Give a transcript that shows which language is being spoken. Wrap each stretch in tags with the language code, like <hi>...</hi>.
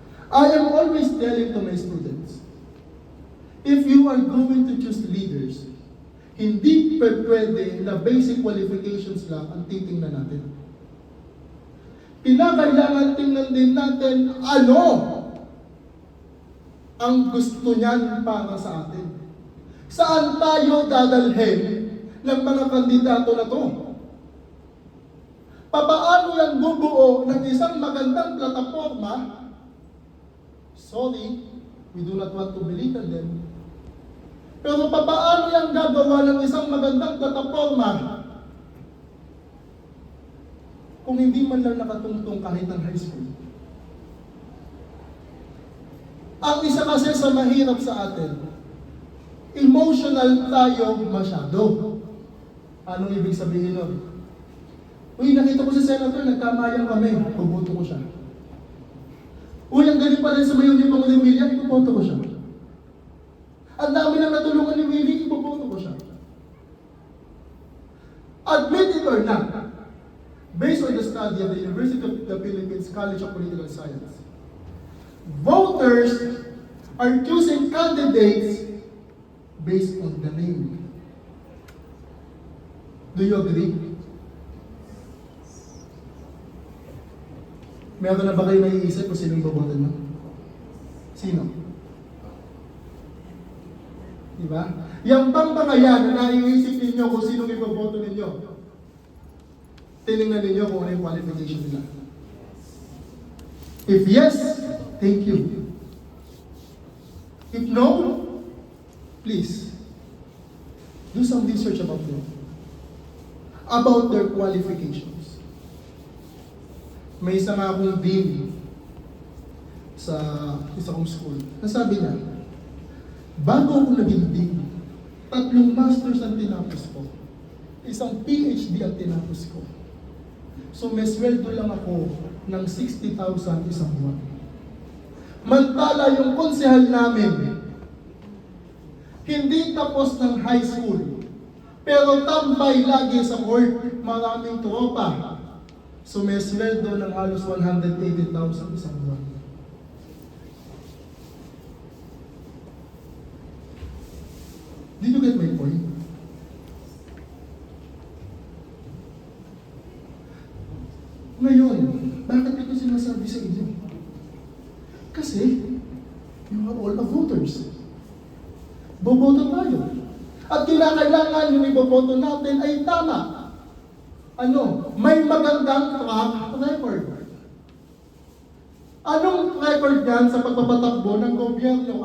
<en>I am always telling to my students, if you are going to choose leaders,</en> <tl>hindi pwede na basic qualifications lang ang titingnan natin. Kinakailangan tingnan din natin ano ang gusto niyan para sa atin. Saan tayo dadalhin ng mga kandidato na to? Papaano yan bubuo ng isang magandang plataforma?</tl> <en>Sorry, we do not want to belittle them.</en> <tl>Pero papaano yan gagawa ng isang magandang plataforma kung hindi man lang nakatungtong kahit ng high school? Ang isa kasi sa mahirap sa atin, emotional tayo masyado. Anong ibig sabihin nun? Uy, nakita ko si Senator, nagkamayan kami, puboto ko siya. Uy, ang galing pa rin sa mayon yung ni William, ipuboto ko siya. Ang dami na natulungan ni Willie, ipuboto ko siya.</tl> <en>Admit it or not, based on the study of the University of the Philippines College of Political Science, voters are choosing candidates based on the name. Do you agree?</en> <tl>Meron na ba kayo naiisip kung sino yung boboto nyo? Sino? Diba? Yung bang mga yan na naiisip ninyo kung sino yung boboto ninyo, tinignan ninyo kung ano yung qualification nila.</tl> <en>If yes, thank you. If no, please, do some research about them. About their qualifications.</en> <tl>May isa nga akong dean sa isa kong school. Nasabi niya, bago ako naging dean, 3 masters ang tinapos ko. Isang PhD ang tinapos ko. So may sweldo lang ako ng 60,000 isang buwan. Mantala yung konsehal namin, hindi tapos ng high school, pero tambay lagi sa court, maraming tropa. So may sweldo ng halos 180,000 isang buwan.</tl> <en>Did you get my point?</en> <tl>Ngayon, bakit ito sinasabi sa inyo?</tl> <en>Kasi, you are all the voters.</en> <tl>Boboto tayo. At kinakailangan yung iboboto natin ay tama. Ano? May magandang track record. Anong record yan sa pagpapatakbo ng gobyerno?</tl>